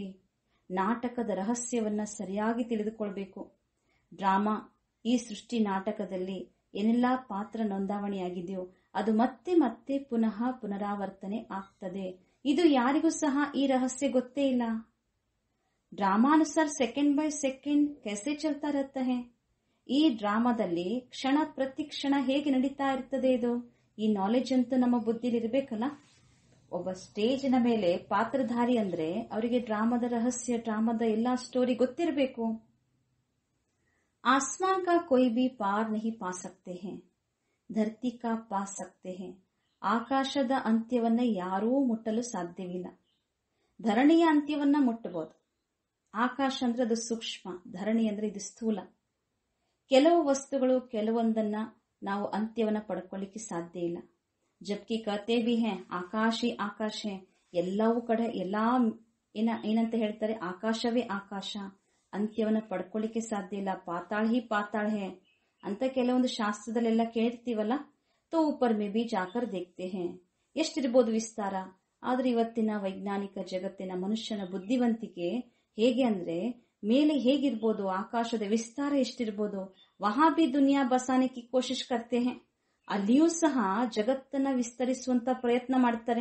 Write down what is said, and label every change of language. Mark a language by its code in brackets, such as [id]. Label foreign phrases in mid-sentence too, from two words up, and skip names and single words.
[kn] ನಾಟಕದ ರಹಸ್ಯವನ್ನ ಸರಿಯಾಗಿ ತಿಳಿದುಕೊಳ್ಬೇಕು. ಡ್ರಾಮಾ, ಈ ಸೃಷ್ಟಿ ನಾಟಕದಲ್ಲಿ ಏನೆಲ್ಲಾ ಪಾತ್ರ ನೋಂದಾವಣೆಯಾಗಿದೆಯೋ ಅದು ಮತ್ತೆ ಮತ್ತೆ ಪುನಃ ಪುನರಾವರ್ತನೆ ಆಗ್ತದೆ. ಇದು ಯಾರಿಗೂ ಸಹ ಈ ರಹಸ್ಯ ಗೊತ್ತೇ ಇಲ್ಲ. ಡ್ರಾಮಾನುಸಾರ [en] second by second [hi] कैसे चलता रहता है. [kn] ಈ ಡ್ರಾಮಾದಲ್ಲಿ ಕ್ಷಣ ಪ್ರತಿ ಕ್ಷಣ ಹೇಗೆ ನಡೀತಾ ಇರ್ತದೆ ಇದು, ಈ ನಾಲೆಜ್ ಅಂತೂ ನಮ್ಮ ಬುದ್ಧಿಲಿ ಇರಬೇಕಲ್ಲ. ಒಬ್ಬ ಸ್ಟೇಜಿನ ಮೇಲೆ ಪಾತ್ರಧಾರಿ ಅಂದ್ರೆ ಅವರಿಗೆ ಡ್ರಾಮಾದ ರಹಸ್ಯ, ಡ್ರಾಮಾದ ಎಲ್ಲಾ ಸ್ಟೋರಿ ಗೊತ್ತಿರಬೇಕು. आसमान का कोई भी पार नहीं पा सकते हैं, धरती का पा सकते हैं. ಆಕಾಶದ ಅಂತ್ಯವನ್ನ ಯಾರೂ ಮುಟ್ಟಲು ಸಾಧ್ಯವಿಲ್ಲ. ಧರಣಿಯ ಅಂತ್ಯವನ್ನ ಮುಟ್ಟಬಹುದು. ಆಕಾಶ ಅಂದ್ರೆ ಅದು ಸೂಕ್ಷ್ಮ, ಧರಣಿ ಅಂದ್ರೆ ಇದು ಸ್ಥೂಲ. ಕೆಲವು ವಸ್ತುಗಳು ಕೆಲವೊಂದನ್ನ ನಾವು ಅಂತ್ಯವನ್ನ ಪಡ್ಕೊಳ್ಳಿಕ್ಕೆ ಸಾಧ್ಯ ಇಲ್ಲ. [hi] जबकि कहते भी हैं आकाशी आकाश, [kn] ಎಲ್ಲವೂ ಕಡೆ ಎಲ್ಲಾ ಏನಂತ ಹೇಳ್ತಾರೆ, ಆಕಾಶವೇ ಆಕಾಶ, ಅಂತ್ಯವನ್ನ ಪಡ್ಕೊಳ್ಳಿಕ್ಕೆ ಸಾಧ್ಯ ಇಲ್ಲ. [hi] पाताल ही पाताल है [kn] ಅಂತ ಕೆಲವೊಂದು ಶಾಸ್ತ್ರದಲ್ಲೆಲ್ಲ ಕೇಳಿರ್ತೀವಲ್ಲ. ತೋ ऊपर में भी जाकर देखते हैं. ಎಷ್ಟಿರ್ಬೋದು ವಿಸ್ತಾರ. ಆದ್ರೆ ಇವತ್ತಿನ ವೈಜ್ಞಾನಿಕ ಜಗತ್ತಿನ ಮನುಷ್ಯನ ಬುದ್ಧಿವಂತಿಕೆ ಹೇಗೆ ಅಂದ್ರೆ, ಮೇಲೆ ಹೇಗಿರ್ಬೋದು, ಆಕಾಶದ ವಿಸ್ತಾರ ಎಷ್ಟಿರ್ಬೋದು. [hi] वहाँ भी दुनिया बसाने की कोशिश करते हैं, [kn] ಅಲ್ಲಿಯೂ ಸಹ ಜಗತ್ತನ್ನ ವಿಸ್ತರಿಸುವಂತ ಪ್ರಯತ್ನ ಮಾಡ್ತಾರೆ.